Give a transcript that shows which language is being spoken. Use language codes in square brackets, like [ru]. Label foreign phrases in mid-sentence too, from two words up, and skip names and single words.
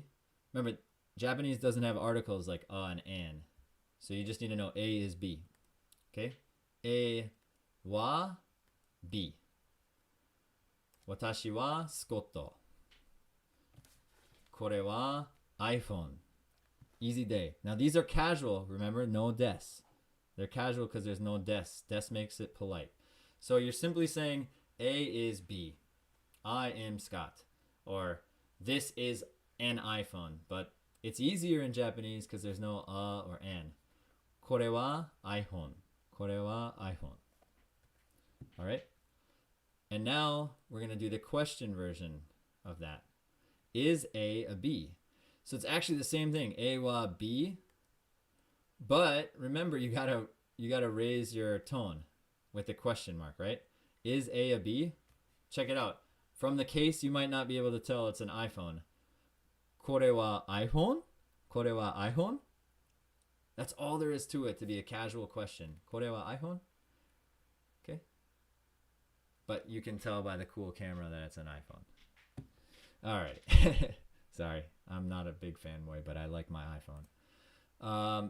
[en] Remember, Japanese doesn't have articles like and an. So you just need to know A is B. Okay? A wa B. [ja] 私はスコット. Kore wa iPhone. [en] Easy day. Now these are casual, remember, no des. They're casual because there's no des. Des makes it polite. So you're simply saying A is B. I am Scott. Or this is an iPhone. But it's easier in Japanese because there's no or an. [ja] Kore wa iPhone. Kore wa iPhone. [en] Alright? And now we're going to do the question version of that. Is A a B? So it's actually the same thing. A wa B. But remember, you gotta raise your tone with the question mark, right? Is A a B? Check it out. From the case, you might not be able to tell it's an iPhone. [ja] Korewa iPhone? Korewa iPhone? [en] That's all there is to it to be a casual question. [ja] Korewa iPhone? Okay. [en] But you can tell by the cool camera that it's an iPhone. All right. Sorry, I'm not a big fanboy, but I like my iPhone.